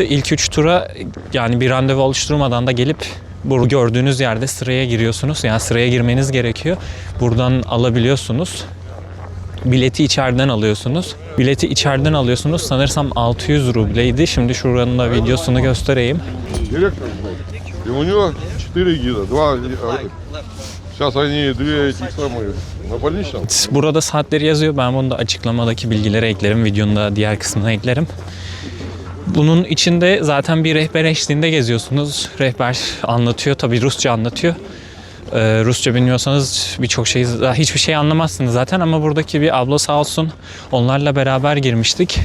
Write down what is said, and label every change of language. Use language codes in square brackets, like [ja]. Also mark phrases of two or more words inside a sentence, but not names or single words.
[tr] İlk 3 tura yani bir randevu oluşturmadan da gelip bu gördüğünüz yerde sıraya giriyorsunuz. Yani sıraya girmeniz gerekiyor. Buradan alabiliyorsunuz. Bileti içeriden alıyorsunuz. Bileti içeriden alıyorsunuz. Sanırsam 600 rubleydi. Şimdi şuranın da videosunu göstereyim. [ru] Директор, и у него 4 гида, 2, сейчас они 2 этих самые на больничном. [tr] Burada saatleri yazıyor. Ben bunu da açıklamadaki bilgilere eklerim. Videonun da diğer kısmına eklerim. Bunun içinde zaten bir rehber eşliğinde geziyorsunuz. Rehber anlatıyor. Tabii Rusça anlatıyor. Rusça bilmiyorsanız birçok şey, hiçbir şey anlamazsınız zaten ama buradaki bir abla sağ olsun onlarla beraber girmiştik.